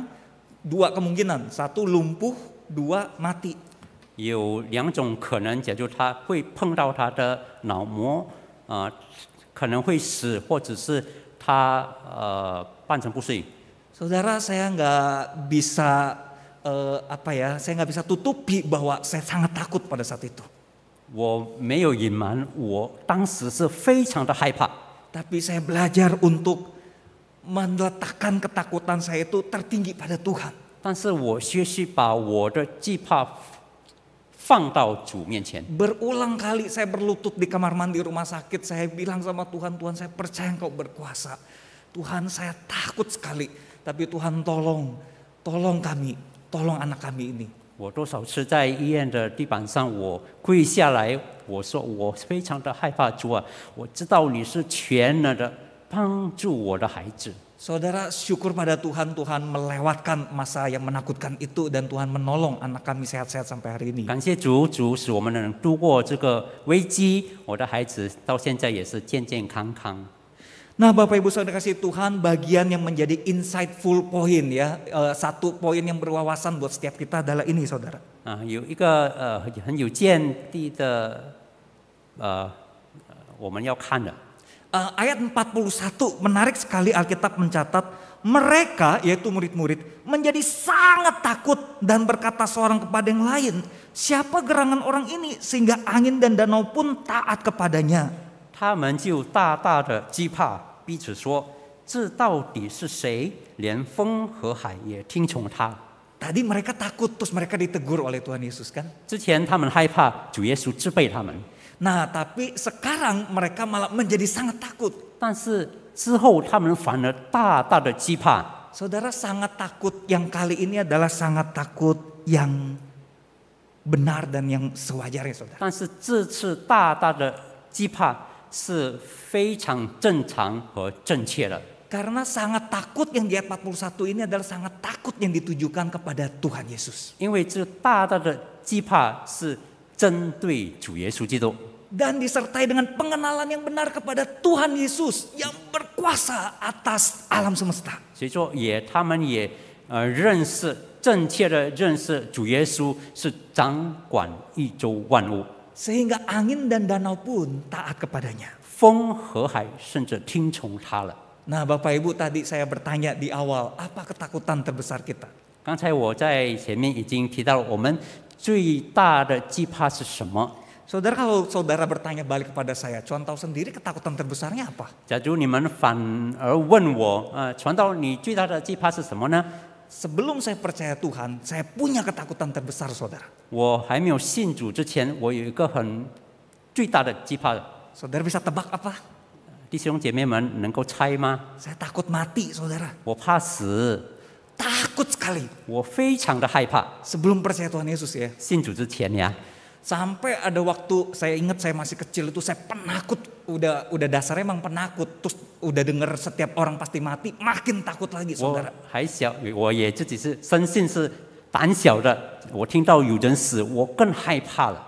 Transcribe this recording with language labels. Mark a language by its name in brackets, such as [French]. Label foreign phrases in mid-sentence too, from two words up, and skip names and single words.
[Indonesian] 2 kemungkinan, 1 lumpuh, 2 mati. [Chinese] 有2种可能，假如他会碰到他的脑膜，可能会死，或者是他半身不遂。 [Indonesian] Saudara, saya nggak bisa saya nggak bisa tutupi bahwa saya sangat takut pada saat itu. [Chinese] 我没有隐瞒，我当时是非常的害怕。 [Indonesian] Tapi saya belajar untuk meletakkan ketakutan saya itu tertinggi pada Tuhan. [Chinese] 但是我学习把我的惧怕放到主面前。 [Indonesian] Berulang kali saya berlutut di kamar mandi rumah sakit. Saya bilang sama Tuhan, Tuhan saya percaya Engkau berkuasa. Tuhan saya takut sekali. Tapi Tuhan tolong kami, tolong anak kami ini. [Chinese] 我多少次在医院的地板上，我跪下来，我说我非常的害怕，主啊，我知道你是全能的，帮助我的孩子。 [Indonesian] Saudara, syukur pada Tuhan, Tuhan melewatkan masa yang menakutkan itu dan Tuhan menolong anak kami sehat-sehat sampai hari ini. [Chinese] 感谢主，主使我们能度过这个危机，我的孩子到现在也是健健康康。 [Indonesian] Nah, Bapak Ibu Saudara kasih Tuhan, bagian yang menjadi [English] insightful point [Indonesian] ya, satu poin yang berwawasan buat setiap kita adalah ini, Saudara. [Chinese] 有一个很有见地的我们要看的。 [Indonesian] Ayat 41 menarik sekali, Alkitab mencatat mereka yaitu murid-murid menjadi sangat takut dan berkata seorang kepada yang lain, siapa gerangan orang ini sehingga angin dan danau pun taat kepadanya. [Chinese] 他们就大大的惧怕，彼此说：“这到底是谁？连风和海也听从他。” [Indonesian] Tadi mereka takut, terus mereka ditegur oleh Tuhan Yesus kan. [Chinese] 之前他们害怕，主耶稣责备他们。 [Indonesian] Nah, tapi sekarang mereka malah menjadi sangat takut. [Chinese] 但是之后他们反而大大的惧怕。 [Indonesian] Saudara, sangat takut yang kali ini adalah sangat takut yang benar dan yang sewajarnya, saudara. [Chinese] 但是这次大大的惧怕是非常正常和正确的。 [Indonesian] Karena sangat takut yang di ayat 41 ini adalah sangat takut yang ditujukan kepada Tuhan Yesus. [Chinese] 因为这大大的惧怕是针对主耶稣基督。 [Indonesian] Dan disertai dengan pengenalan yang benar kepada Tuhan Yesus yang berkuasa atas alam semesta. [Chinese] 所以说他们也正确的认识主耶稣是掌管宇宙万物。 [Indonesian] Sehingga angin dan danau pun taat kepadanya. [Chinese] 风和海甚至听从他了。 [Indonesian] Nah, Bapak Ibu, tadi saya bertanya di awal, apa ketakutan terbesar kita? [Chinese] 刚才我在前面已经提到了，我们最大的惧怕是什么？ [Indonesian] Saudara, kalau saudara bertanya balik kepada saya, Cuan tahu sendiri ketakutan terbesarnya apa? [Chinese] 假如你们反而问我，传道，你最大的惧怕是什么呢？ [Indonesian] Sebelum saya percaya Tuhan, saya punya ketakutan terbesar, saudara. [Chinese] 我还没有信主之前，我有一个最大的惧怕。 [Indonesian] Saudara bisa tebak apa? [Chinese] 弟兄姐妹们能够猜吗？ [Indonesian] Saya takut mati, saudara. [Chinese] 我怕死， [Indonesian] Takut sekali. [Chinese] 我非常的害怕。 [Indonesian] Sebelum percaya Tuhan Yesus ya. [Chinese] 信主之前呀， [Indonesian] Sampai ada waktu saya ingat saya masih kecil itu saya penakut, udah dasarnya emang penakut, terus udah denger setiap orang pasti mati, makin takut lagi, [Chinese] 我 [Indonesian] saudara. [Chinese] 还小，我也自己是深信是胆小的。我听到有人死，我更害怕了。